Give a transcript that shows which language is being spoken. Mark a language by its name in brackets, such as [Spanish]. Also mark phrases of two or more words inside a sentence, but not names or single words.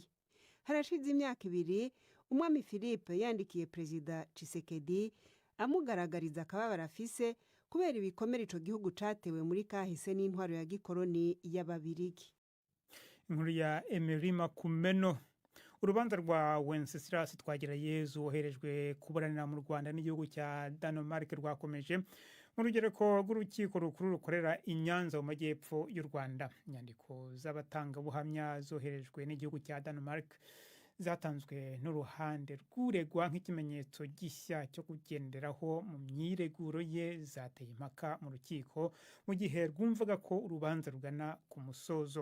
[Rundi] Harashize imyaka 2 umwami Philippe yandikiye Perezida Tshisekedi amugaragariza akababara afise kubera ibikomere ico gihugu catewe muri kahise n'intwaro ya gikoroni y'ababirigi. Inkuru ya Emery Makumeno. [Kinyarwanda] Urubanza rwa Wenceslas Twagirayezu woherejwe kuburanira mu Rwanda n'igihugu cya Denmark rwakomeje mu rugereko rw'urukiko rukuru rukorera i Nyanza mu majyepfo y'u Rwanda. Inyandiko z'abatangabuhamya zoherejwe n'igihugu cya Denmark zatanzwe n'uruhande rw'uregwa nk'ikimenyetso gishya cyo kugenderaho mu myireguro ye zateye impaka mu rukiko mu gihe rwumvaga ko urubanza rugana ku musozo.